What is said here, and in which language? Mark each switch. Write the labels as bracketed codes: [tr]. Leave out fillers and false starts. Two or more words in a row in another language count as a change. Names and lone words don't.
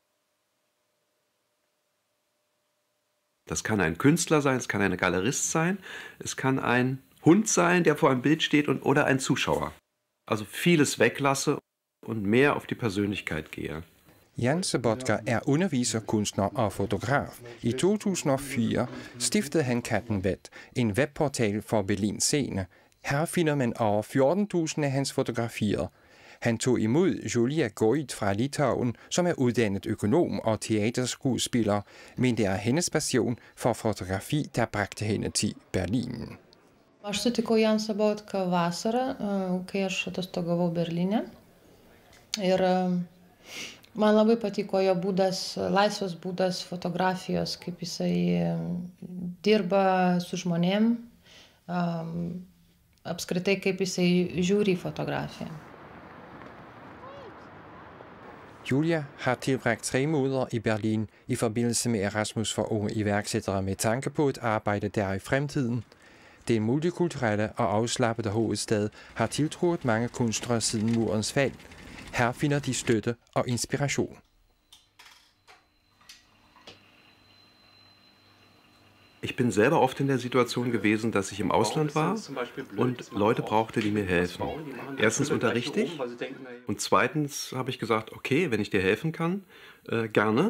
[de] Das kann ein Künstler sein, es kann ein Galerist sein, es kann ein Hund sein, der vor einem Bild steht oder ein Zuschauer. Also vieles weglasse und mehr auf die Persönlichkeit gehe. [da] Jan Sobotka er underviser, kunstner og fotograf. I 2004 stiftede han Kattenvet, en webportal for Berlin Scene. Her finder man over 14.000 af hans fotografier. Han tog imod Julia Goit fra Litauen, som er uddannet økonom og teaterskuespiller, men det er hendes passion for fotografi, der bragte hende til Berlin. [lt] Aš sutikau Jan Sobotką vasarą, kai aš atostogavau Berlyne. Ir man labai patiko jo būdas, laisvas būdas fotografijos, kaip jisai dirba su žmonėm, apskritai kaip jisai žiūri į fotografiją. [da] Julia har tilbragt 3 måneder i Berlin i forbindelse med Erasmus for unge iværksættere med tanke på at arbejde der i fremtiden. Den multikulturelle og afslappede hovedstad har tiltrukket mange kunstnere siden murens fald. Her finder de støtte og inspiration. [de] Ich bin selber oft in der Situation gewesen, dass ich im Ausland war und Leute brauchte, die mir helfen. Erstens unterrichte ich und zweitens habe ich gesagt, okay, wenn ich dir helfen kann, gerne.